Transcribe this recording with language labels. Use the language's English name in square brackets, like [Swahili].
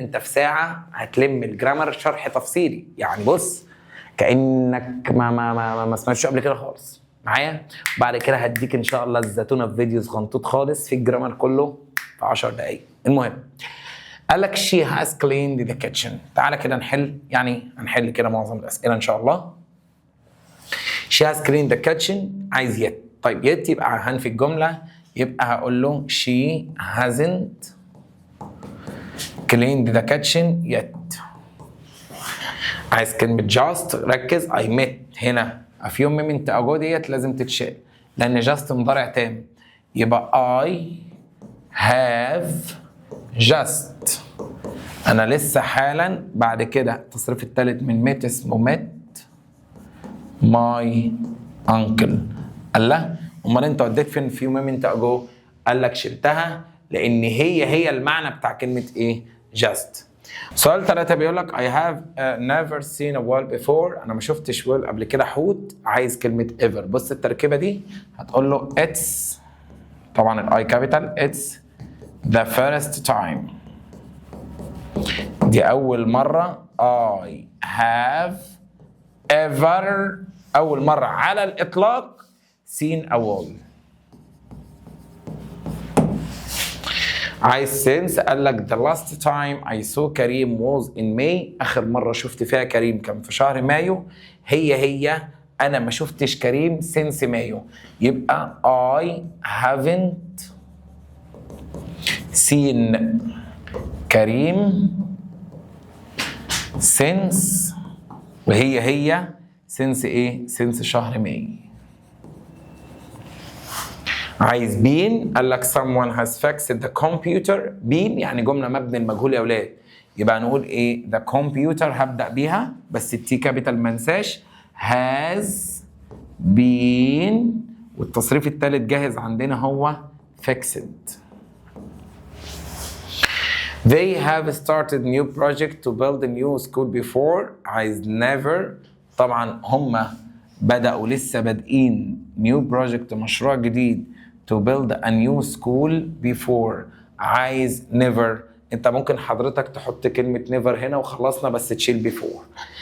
[Arabic] انت في ساعه هتلم الجرامر شرح تفصيلي، يعني بص كانك ما سمعتش قبل كده خالص معايا. بعد كده هديك ان شاء الله الزتونه في فيديو صغنطوط خالص في الجرامر كله في 10 دقايق. المهم قال لك [English] she has cleaned the kitchen. [Arabic] تعالى كده نحل، يعني هنحل كده معظم الاسئله ان شاء الله. [English] she has cleaned the kitchen [Arabic] عايز [English] yet. [Arabic] طيب yet يبقى هنفي الجملة، يبقى هقول له [English] she hasn't cleaned the kitchen yet. [Arabic] عايز كلمة just ركز. [English] I met [Arabic] هنا [English] a few moments ago [Arabic] ديت لازم تتشال لأن [English] just [Arabic] مضارع تام، يبقى [English] I have just. [Arabic] أنا لسه حالا بعد كده التصريف الثالث من met اسمه [English] met my uncle. [Arabic] قال لا امال انت وديت فين [English] few moments ago؟ [Arabic] قال لك شلتها لان هي المعنى بتاع كلمه ايه؟ just. [English] سؤال 3 بيقول لك I have never seen a whale before. [Arabic] انا ما شفتش whale قبل كده، حوت. عايز كلمه ever. بص التركيبه دي هتقول له it's طبعا الاي كابيتال [English] it's the first time. [Arabic] دي اول مره [English] I have ever [Arabic] اول مره على الاطلاق [English] seen a whale. [Arabic] عايز [English] since [Arabic] قال لك [English] the last time I saw Karim was in May. [Arabic] اخر مره شفت فيها كريم كان في شهر مايو. هي انا ما شفتش كريم since مايو، يبقى [English] I haven't seen [Arabic] كريم since وهي since ايه؟ since شهر ماي. عايز [English] been [Arabic] قال لك [English] someone has fixed the computer. [Arabic] been يعني جمله مبني المجهول يا اولاد، يبقى نقول ايه؟ [English] the computer [Arabic] هبدا بيها بس التي كابيتال ما انساش. [English] has been [Arabic] والتصريف الثالث جاهز عندنا هو fixed. [English] They have started new project to build a new school before. [Arabic] عايز never طبعا هم بدأوا لسه بادئين [English] new project [Arabic] مشروع جديد [English] to build a new school before. [Arabic] عايز never. انت ممكن حضرتك تحط كلمة never هنا وخلصنا بس تشيل before.